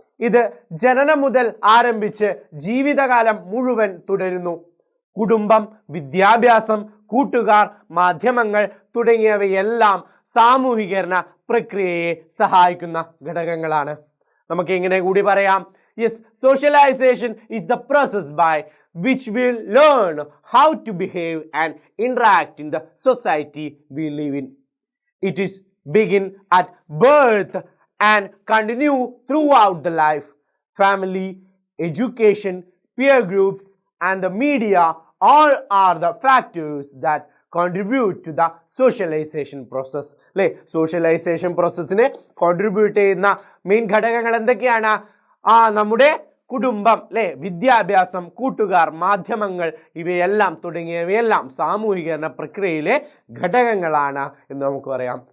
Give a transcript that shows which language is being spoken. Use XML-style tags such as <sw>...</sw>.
<ml>ഇത് ജനനം മുതൽ ആരംഭിച്ച് ജീവിതകാലം മുഴുവൻ തുടരുന്നു. കുടുംബം, വിദ്യാഭ്യാസം, കൂട്ടുകാർ, മാധ്യമങ്ങൾ തുടങ്ങിയവയെല്ലാം സാമൂഹീകരണ പ്രക്രിയയെ സഹായിക്കുന്ന ഘടകങ്ങളാണ്. നമുക്ക് ഇങ്ങനെ കൂടി പറയാം.</ml> <en>Yes, socialization is the process by which will learn how to behave and interact in the society we live in. It is begin at birth and continue throughout the life. Family, education, peer groups and the media all are the factors that contribute to the socialization process.</en> <ml>അല്ലേ, socialisation പ്രോസസ്സിനെ contribute ചെയ്യുന്ന main ഘടകങ്ങൾ എന്തൊക്കെയാണ്? നമ്മുടെ കുടുംബം അല്ലേ, വിദ്യാഭ്യാസം, കൂട്ടുകാർ, മാധ്യമങ്ങൾ ഇവയെല്ലാം തുടങ്ങിയവയെല്ലാം സാമൂഹികരണ പ്രക്രിയയിലെ ഘടകങ്ങളാണ് എന്ന് നമുക്ക് പറയാം.</ml>